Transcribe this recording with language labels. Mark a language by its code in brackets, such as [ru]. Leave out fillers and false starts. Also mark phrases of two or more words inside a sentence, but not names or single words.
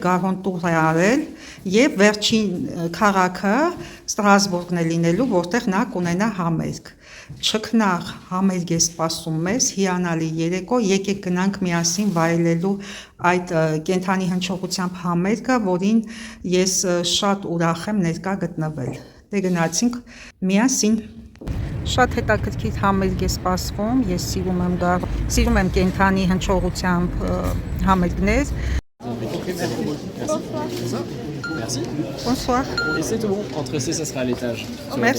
[hy] գարոն տուր է արել եւ վերջին քաղաքը Ստրասբուրգն է լինելու, որտեղ նա կունենա համերգ։ Չքնաղ համերգ է սպասում մեզ, հիանալի երեկո, եկեք գնանք միասին վայելելու այդ կենթանի հնչողությամբ համերգը, որին ես շատ ուրախ եմ ներկա գտնվել։ Դե գնացինք միասին։ Շատ հետաքրքիր համերգ է սպասվում, ես սիրում եմ կենթանի հնչողությամբ համերգներ։ [fr] Merci. Bonsoir. Et c'est tout bon, entrecé ça sera à l'étage. Sur la